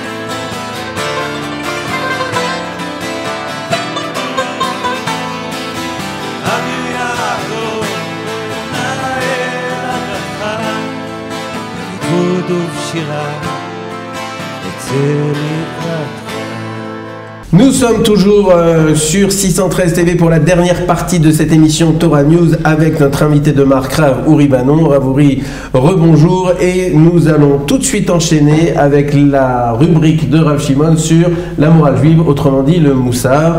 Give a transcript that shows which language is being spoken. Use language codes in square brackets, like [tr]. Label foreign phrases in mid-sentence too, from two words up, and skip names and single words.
[he] אביר יעקב ותנאל עדתך בריקוד ובשירה יצא לקראתך [fr] Nous sommes toujours sur 613 TV pour la dernière partie de cette émission Torah News avec notre invité de marque Rav Uri Banon. Rav Uri, rebonjour, et nous allons tout de suite enchaîner avec la rubrique de Rav Shimon sur la morale juive, autrement dit le moussar.